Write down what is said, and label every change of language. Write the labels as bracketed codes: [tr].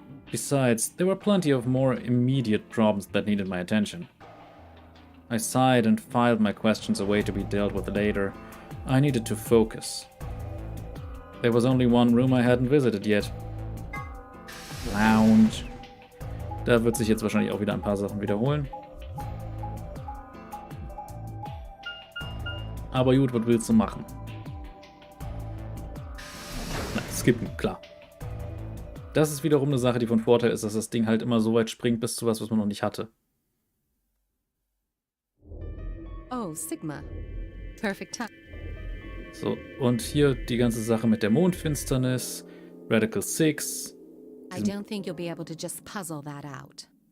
[en] Besides, there were plenty of more immediate problems that needed my attention. I sighed and filed my questions away to be dealt with later. I needed to focus. There was only one room I hadn't visited yet. Lounge. [de] Da wird sich jetzt wahrscheinlich auch wieder ein paar Sachen wiederholen. Aber gut, was willst du machen? Na, skippen, klar. Das ist wiederum eine Sache, die von Vorteil ist, dass das Ding halt immer so weit springt bis zu was man noch nicht hatte. [en] Oh, Sigma. Perfect time. [de] So, und hier die ganze Sache mit der Mondfinsternis, Radical 6. [en] I don't think you'll be able to just puzzle that out.